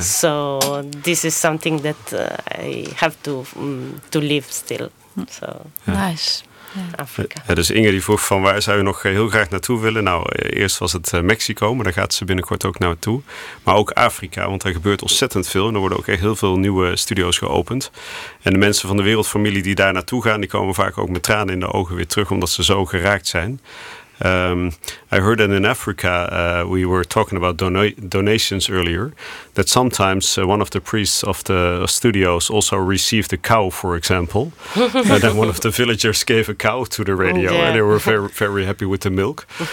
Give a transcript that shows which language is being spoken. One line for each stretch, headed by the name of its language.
English: So this is something that I have to live still. So yeah. Nice.
Dutch: Ja, dus Inge die vroeg van waar zou je nog heel graag naartoe willen? Nou, eerst was het Mexico, maar daar gaat ze binnenkort ook naartoe. Maar ook Afrika, want daar gebeurt ontzettend veel. En er worden ook echt heel veel nieuwe studio's geopend. En de mensen van de wereldfamilie die daar naartoe gaan, die komen vaak ook met tranen in de ogen weer terug, omdat ze zo geraakt zijn.
English: I heard that in Africa, we were talking about donations earlier, that sometimes one of the priests of the studios also received a cow, for example. And then one of the villagers gave a cow to the radio, yeah. And they were very, very happy with the milk.